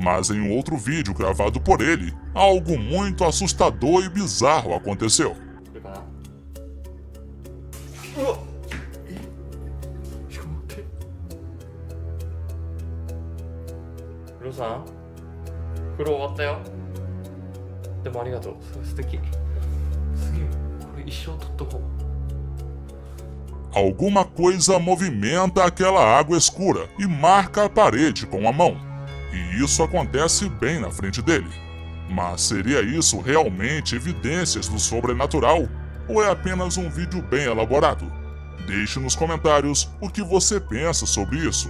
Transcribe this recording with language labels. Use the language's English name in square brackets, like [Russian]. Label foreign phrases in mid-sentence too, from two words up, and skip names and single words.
[Portuguese] Mas em um outro vídeo gravado por ele, algo muito assustador e bizarro aconteceu. [Japanese] 로さん 風呂終わったよでもありがとう素敵すげえこれ一生取っとこう [Portuguese] Alguma coisa movimenta aquela água escura e marca a parede com a mão. E isso acontece bem na frente dele. Mas seria isso realmente evidências do sobrenatural? Ou é apenas um vídeo bem elaborado? Deixe nos comentários o que você pensa sobre isso.